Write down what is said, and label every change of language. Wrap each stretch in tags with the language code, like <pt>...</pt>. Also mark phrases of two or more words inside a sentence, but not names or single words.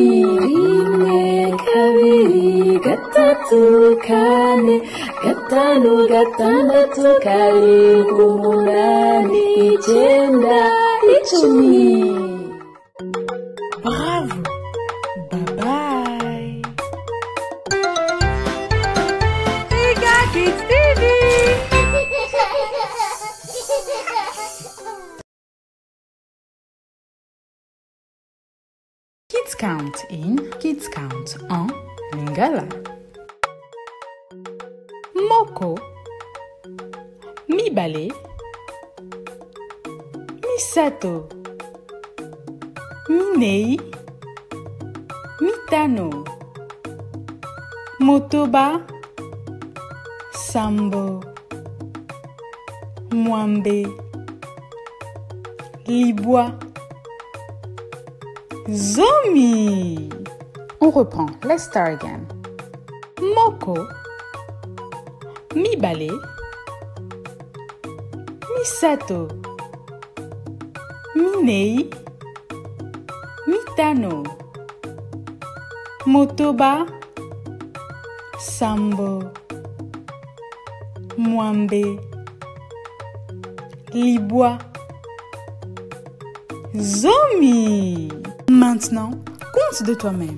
<rw>Rimwe, kabiri, gatatu, kane, gatanu, gatandatu, karindwi, umunani, icyenda, icumi.</rw> <en>Bravo. Bye bye. Giga Kids TV. Kids count in, kids count en Lingala.</en> <ln>Moko, Mibale, Misato, Minei, Mitano, Motoba, Sambo, Mwambe, Libwa, Zomi.</ln> <fr>On reprend.</fr> <en>Let's start again.</en> <ln>Moko, Mibale, Misato, Minei, Mitano, Motoba, Sambo, Mwambe, Libwa, Zomi.</ln> <fr>Maintenant, compte de toi-même.</fr>